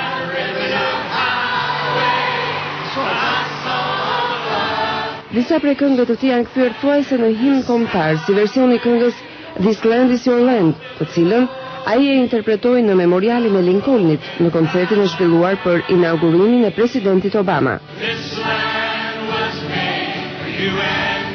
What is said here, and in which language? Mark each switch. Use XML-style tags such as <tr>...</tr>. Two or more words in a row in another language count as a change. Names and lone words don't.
<sq>Disa prej këngëve të tij janë kthyer thuajse në himn kombëtar, si versioni i këngës This Land Is Your Land, të cilën ai e interpretoi në memorialin e Lincolnit në koncertin e zhvilluar për inaugurimin e presidentit Obama.</sq> <en>This land was made for you and</en>